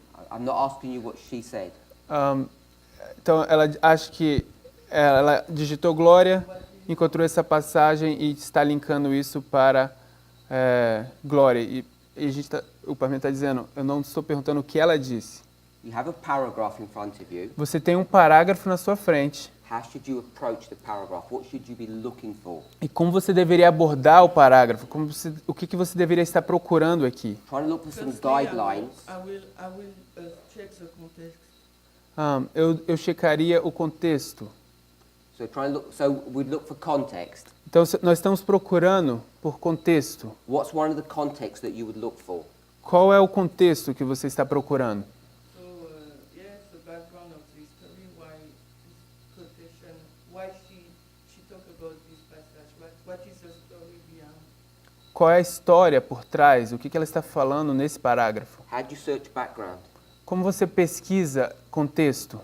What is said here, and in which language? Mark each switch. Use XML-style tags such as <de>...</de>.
<en>I'm not asking you what she said.</en> <pt>Então, ela acha que ela digitou glória, encontrou essa passagem e está linkando isso para glória. E o Parmen está dizendo, eu não estou perguntando o que ela disse.</pt> <en>You have a paragraph in front of you.</en> <pt>Você tem um parágrafo na sua frente.</pt> <en>How should you approach the paragraph? What should you be looking for?</en> <pt>E como você deveria abordar o parágrafo? O que você deveria estar procurando aqui?</pt> <en>Try to look for some firstly, I guidelines. will check the context.</en> <pt>Eu checaria o contexto.</pt> <en>So we'd look for context.</en> <pt>Então, nós estamos procurando por contexto.</pt> <en>What's one of the contexts that you would look for?</en> <pt>Qual é o contexto que você está procurando?</pt> <en>So yes, the background of the story, why this quotation, why she talked about this passage, what is the story behind?</en> <pt>Qual é a história por trás? O que ela está falando nesse parágrafo?</pt> <en>How do you search background?</en> <pt>Como você pesquisa contexto?</pt>